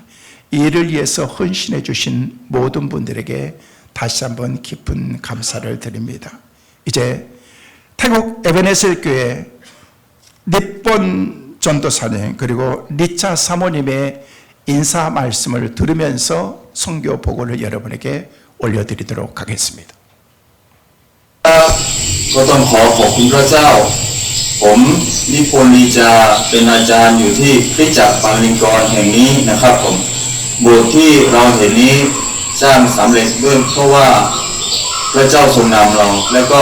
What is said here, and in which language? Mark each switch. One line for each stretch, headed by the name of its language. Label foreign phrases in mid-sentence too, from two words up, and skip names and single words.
Korean: 이 일을 위해서 헌신해 주신 모든 분들에게 다시 한번 깊은 감사를 드립니다. 이제 태국 에베네셀 교회 니폰 전도사님 그리고 리차 사모님의 인사 말씀을 들으면서 선교 보고를 여러분에게 올려드리도록 하겠습니다.
Thai: ก็ต้องขอบคุณพระเจ้าผมนิพนธ์ลีจาเป็นอาจารย์อยู่ที่คริสตจักรปางลิงกรแห่งนี้นะครับผมโบสถ์ที่เราเห็นนี้สร้างสำเร็จด้วยเพราะว่าพระเจ้าทรงนำเราและก็